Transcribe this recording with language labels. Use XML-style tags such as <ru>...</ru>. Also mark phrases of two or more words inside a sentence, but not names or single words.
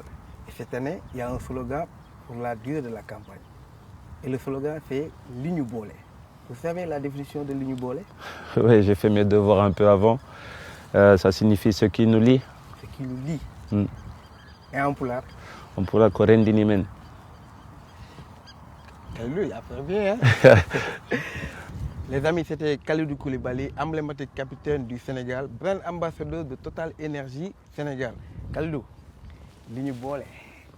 <fr>Et cette année, il y a un slogan pour la durée de la campagne. Et le slogan, c'est Ligne Bolé. Vous savez la définition de Ligne Bolé? Oui, j'ai fait mes devoirs un peu avant. Ça signifie ce qui nous lie. Ce qui nous lie. Et en pulaar? En pulaar</fr> <ff>ko rendini men.</ff> <fr>Kalidou, il a fait bien, hein? Les amis, c'était Kalidou Koulibaly, emblématique capitaine du Sénégal, brand ambassadeur de Total Énergie Sénégal.</fr> <wo>Kalidou, li ñu boole</wo>